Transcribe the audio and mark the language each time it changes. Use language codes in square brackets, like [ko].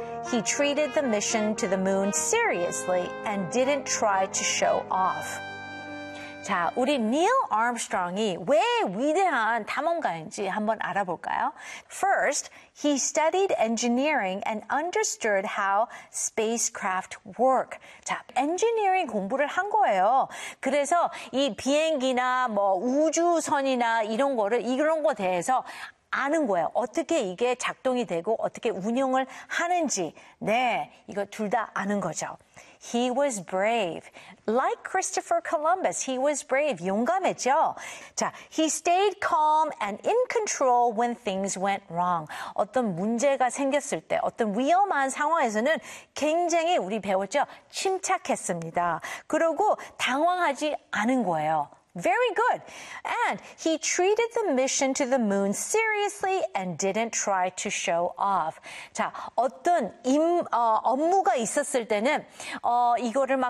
[en] He treated the mission to the moon seriously and didn't try to show off. [ko] 자, 우리 Neil Armstrong이 왜 위대한 탐험가인지 한번 알아볼까요? [en] First, he studied engineering and understood how spacecraft work. [ko] 자, engineering 공부를 한 거예요. 그래서 이 비행기나 뭐 우주선이나 이런 거를 이런 거 대해서 아는 거예요. 어떻게 이게 작동이 되고 어떻게 운영을 하는지. 네, 이거 둘 다 아는 거죠. [en] He was brave. Like Christopher Columbus, he was brave. [ko] 용감했죠? [en] 자, he stayed calm and in control when things went wrong. [ko] 어떤 문제가 생겼을 때, 어떤 위험한 상황에서는 굉장히 우리 배웠죠? 침착했습니다. 그리고 당황하지 않은 거예요. [en] Very good. And he treated the mission to the moon seriously and didn't try to show off. [ko] 자, 어떤 임무가 있었을 때는 이거를 막